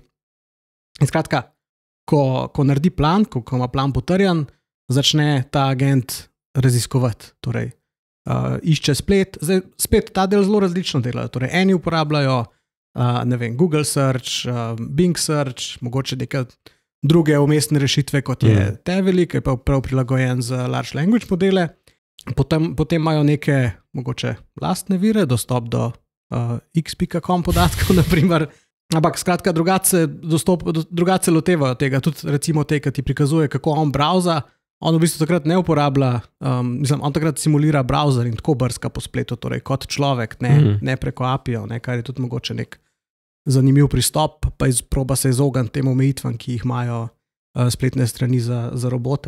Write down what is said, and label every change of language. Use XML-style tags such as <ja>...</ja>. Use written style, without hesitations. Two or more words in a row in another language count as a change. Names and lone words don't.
<sl>In skratka, ko naredi plan, ko ima plan potrjen, začne ta agent raziskovati, torej išče splet. Zdaj, spet ta del zelo različno delajo. Torej, eni uporabljajo Google Search, Bing Search, mogoče neke druge umestne rešitve, kot je Teveli, ki je pa prav prilagojen za</sl> <en>large language</en> <sl>modele. Potem imajo neke mogoče lastne vire, dostop do x.com podatkov, naprimer. Ampak skratka, drugače lotevajo tega. Tudi recimo te, ki ti prikazuje, kako on browza, on v bistvu takrat ne uporablja, on takrat simulira browser in tako brska po spletu, torej kot človek, ne preko API-jev, kar je tudi mogoče nek zanimiv pristop, pa proba se izogniti tem omejitvam, ki jih imajo spletne strani za robote.</sl>